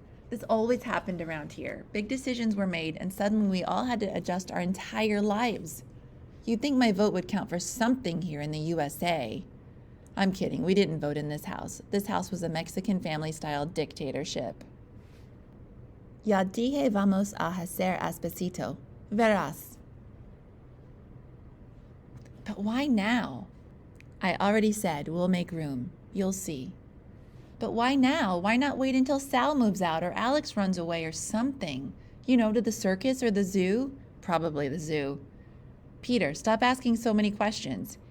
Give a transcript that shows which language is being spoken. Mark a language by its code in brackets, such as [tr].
[en] This always happened around here. Big decisions were made, and suddenly we all had to adjust our entire lives. You'd think my vote would count for something here in the USA. I'm kidding. We didn't vote in this house. This house was a Mexican family-style dictatorship. [es] Ya dije vamos a hacer espacito. Verás. [en] But why now? I already said we'll make room. You'll see. But why now? Why not wait until Sal moves out or Alex runs away or something? You know, to the circus or the zoo? Probably the zoo. Peter, stop asking so many questions.